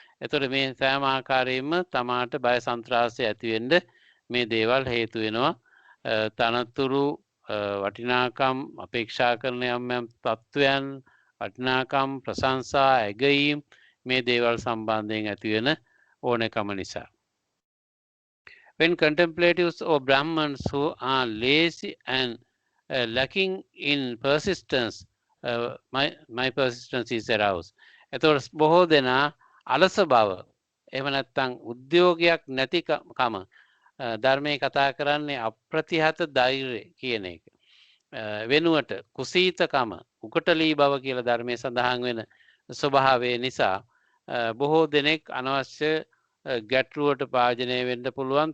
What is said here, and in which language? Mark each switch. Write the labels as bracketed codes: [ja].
[si] එතකොට මේ සෑම ආකාරයෙන්ම තමාට බය, සන්ත්‍රාසය ඇති වෙන්න මේ දේවල් හේතු වෙනවා. තනතුරු, වටිනාකම්, අපේක්ෂා කරන යම් යම් තත්වයන්, වටිනාකම්, ප්‍රශංසා, ඇගයීම්, මේ දේවල් සම්බන්ධයෙන් ඇති වෙන ඕනෑකම නිසා. [en] When contemplatives or Brahmins who are lazy and lacking in persistence, my persistence is aroused. [si] එතකොට බොහෝ දෙනා අලස බව, එහෙම නැත්නම් උද්‍යෝගයක් නැතිකම, ධර්මයේ කතා කරන්නේ අප්‍රතිහත ධෛර්යය කියන එක. වෙනුවට කුසීතකම, උකටලී බව කියලා ධර්මයේ සඳහන් වෙන ස්වභාවය නිසා බොහෝ දෙනෙක් අනවශ්‍ය ගැටලුවට භාජනය වෙන්න පුළුවන්.